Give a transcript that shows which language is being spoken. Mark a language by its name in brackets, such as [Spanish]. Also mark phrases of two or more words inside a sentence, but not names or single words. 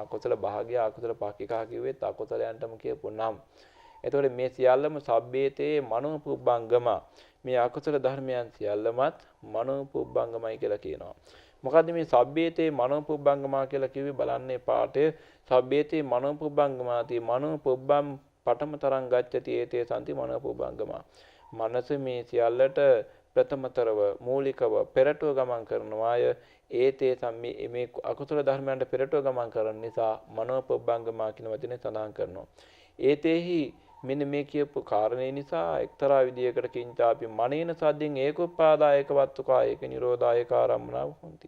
[Pali] අකුසල භාග්‍යා අකුසල පාක්ඛිකා [Sinhala] කිව්වෙත් අකුසලයන්ටම කියපු නම්. එතකොට මේ සියල්ලම [Pali] සබ්බේතේ මනෝපුබ්බංගම, [Sinhala] මේ අකුසල ධර්මයන් සියල්ලමත් මනෝපුබ්බංගමයි කියලා කියනවා. මොකද්ද මේ [Pali] සබ්බේතේ මනෝපුබ්බංගමා [Sinhala] කියලා කිව්වේ? බලන්නේ පාඨය. [Pali] සබ්බේතේ මනෝපුබ්බංගමාති මනෝපුබ්බම් පඨමතරං ගච්ඡති ඒතේ සම්ති මනෝපුබ්බංගමා. [Sinhala] මනස මේ සියල්ලට ප්‍රථමතරව මූලිකව පෙරටුව ගමන් කරනවාය. [Pali] ඒතේ සම්මි [Sinhala] මේ අකුසල ධර්මයන්ට පෙරටුව ගමන් කරන නිසා මනෝපුබ්බංගමා කියන වචනේ සඳහන් කරනවා. [Pali] ඒතේහි [Sinhala] මෙන්න මේ කියපු කාරණේ නිසා එක්තරා විදියකට [Pali] කිංචාපි මනේන සද්දෙන් ඒකෝපාදායක වත්තුකා ඒක නිරෝධායක ආරම්මනාව හොಂತಿ.